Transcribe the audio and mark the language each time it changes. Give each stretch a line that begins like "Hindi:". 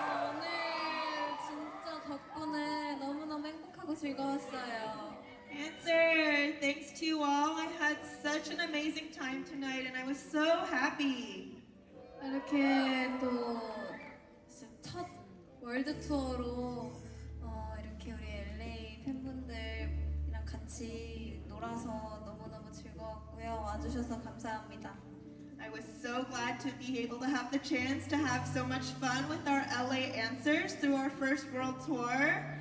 Korean: 오늘 진짜 덕분에 너무너무 행복하고 즐거웠어요.
English: Answer, thanks to you all. I had such an amazing time tonight, and I was so happy.
Korean: 이렇게 또 진짜 첫 월드 투어로 이렇게 우리 LA 팬분들이랑 같이 놀아서 너무너무 즐거웠고요. 와주셔서 감사합니다.
English: I was so glad to be able to have the chance to have so much fun with our LA Answers through our first world tour.